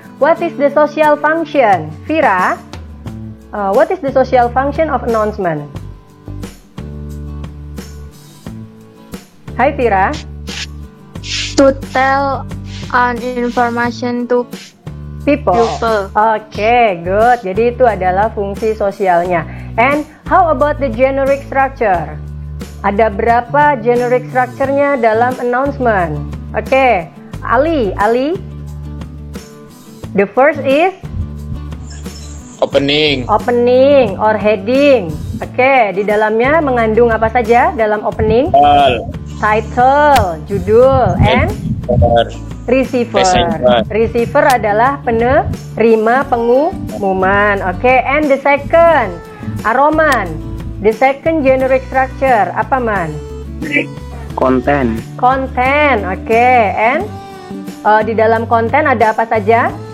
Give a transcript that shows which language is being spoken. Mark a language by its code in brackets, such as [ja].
[en] What is the social function? Vira, what is the social function of announcement? Hi Vira. To tell an information to People. Okay, good. [id] Jadi itu adalah fungsi sosialnya. [en] And how about the generic structure? [id] Ada berapa generic structure-nya dalam announcement? Oke, Ali. [en] The first is Opening. or heading. [id] Oke, di dalamnya mengandung apa saja dalam opening? [en] Title, judul, and receiver. [id] Receiver adalah penerima pengumuman. [en] Oke, and the second, Aroman. The second generic structure apa, Man? Content. [id] Oke, and di dalam konten ada apa saja?